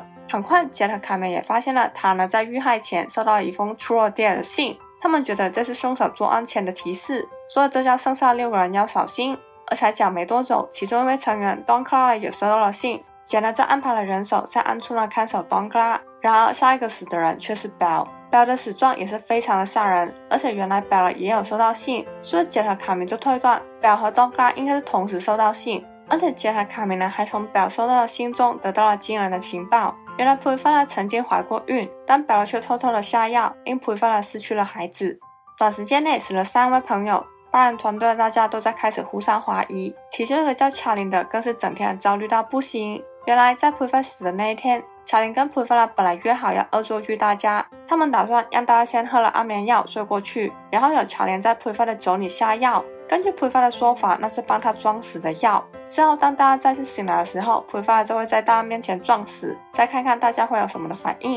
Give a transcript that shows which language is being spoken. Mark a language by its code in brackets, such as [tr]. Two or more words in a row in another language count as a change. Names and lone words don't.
[zh] 很快Jet和卡明也發現了塔在遇害前收到了一封 [en] True or Dare [zh] 的信，他們覺得這是兇手作案前的提示，所以這叫剩下的6個人要小心。而才講沒多久，其中一位成員 Don Clara 也收到了信，Jet就安排了人手在暗處呢看守 Don Clara， 然而下一個死的人卻是 Belle 的死狀也是非常的嚇人，而且原來 Belle 也有收到信，所以Jet和卡明就推斷 Belle 和 Don Clara 應該是同時收到信，而且Jet和卡明呢還從 Belle 收到的信中得到了驚人的情報。原來普利凡曾經懷過孕，但 Belle 卻偷偷的下藥，令普利凡失去了孩子。短時間內死了3位朋友，8人團隊的大家都在開始互相懷疑，其中一個叫查林的更是整天焦慮到不行。原來在普利凡死的那一天，查林跟普利凡本來約好要惡作劇大家，他們打算讓大家先喝了安眠藥睡過去，然後有查林在普利凡的酒裡下藥，根據普利凡的說法，那是幫他裝死的藥。之後當大家再次醒來的時候，普利凡就會在大家面前撞死，再看看大家會有什麼的反應。